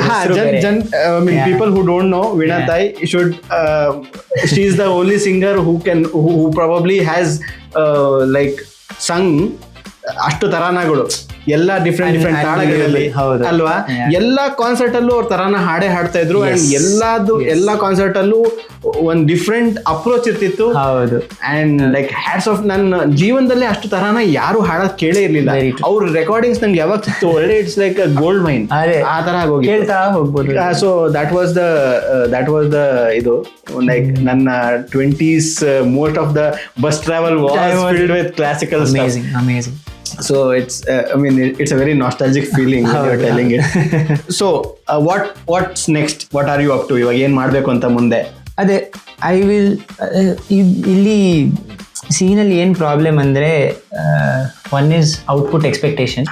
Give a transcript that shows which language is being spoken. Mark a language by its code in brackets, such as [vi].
[en] I mean people who don't know Veena Tai should she is the only singer who probably has like sung [kn] ಅಷ್ಟು ತರಾನಗಳು ಎಲ್ಲ different ತಾಳಗಳಲ್ಲಿ ಅಲ್ವಾ. ಎಲ್ಲಾ concert ಅಲ್ಲೂ ಅವ್ರ ತರಾನ ಹಾಡೇ ಹಾಡ್ತಾ ಇದ್ರು. ಅಂಡ್ ಎಲ್ಲಾ ಕಾನ್ಸರ್ಟ್ ಅಲ್ಲೂ ಒಂದ್ ಡಿಫ್ರೆಂಟ್ ಅಪ್ರೋಚ್ ಇರ್ತಿತ್ತು. [en] and like hats off, [kn] ನನ್ನ ಜೀವನದಲ್ಲಿ ಅಷ್ಟು ತರಾನ ಯಾರು ಹಾಡೋದ್ ಕೇಳೇ ಇರ್ಲಿಲ್ಲ. ಅವ್ರ ರೆಕಾರ್ಡಿಂಗ್ಸ್ ನಂಗೆ ಯಾವಾಗ ಸಿಕ್ತು ಒಳ್ಳೆ, [en] it's like a gold mine [kn] ಆ ತರ ಆಗೋಗಿ. [en] So that was the ಇದು like ನನ್ನ 20s most of the bus travel was filled with classical stuff. Amazing. So I mean it's a very nostalgic feeling when you're telling it. So what's next? What are you up to? [kn] ಇವಾಗ ಏನ್ ಮಾಡ್ಬೇಕು ಅಂತ ಮುಂದೆ? ಅದೇ I will ಇಲ್ಲಿ ಸೀನಲ್ಲಿ ಏನ್ problem ಅಂದ್ರೆ one is output expectation.